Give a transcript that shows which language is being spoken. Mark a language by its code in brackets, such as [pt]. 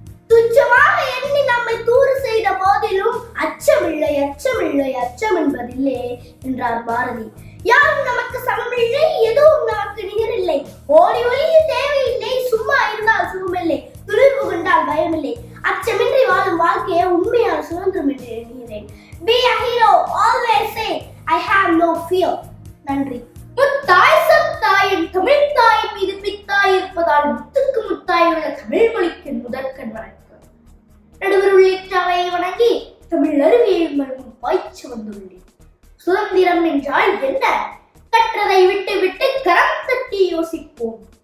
[ta] துச்சமாக எண்ணி நம்மை தூறு செய்த போதிலும் அச்சமில்லை அச்சமில்லை அச்சம் என்பதில்லை என்றார் பாரதி. யாரும் நமக்கு சமமில்லை, எதுவும் நமக்கு நிகரில்லை, ஓடி ஒளிய தேவையில்லை, சும்மா இருந்தால் சுகமில்லை, துணிவு கொண்டால் பயமில்லை. அச்சமின்றி வாழும் வாழ்க்கையை உண்மையான சுதந்திரம் என்று எண்ணுகிறேன். [en] Be a hero, always say I have no fear. [ta] நன்றி. முத்தாய் சத்தாயின் தமிழ் தாயின் மீது பித்தாய் இருப்பதால் முத்துக்கு முத்தாய் உள்ள தமிழ் மொழிக்கு முதற்கண் வணக்கம். நடுவர் உள்ளிட்ட அவையை வணங்கி தமிழ் அருவியை மருங்கும் பாய்ச்சி வந்துள்ளேன். சுதந்திரம் என்றால் என்ன? கற்றதை விட்டு விட்டு கரம் தட்டி யோசிப்போம்.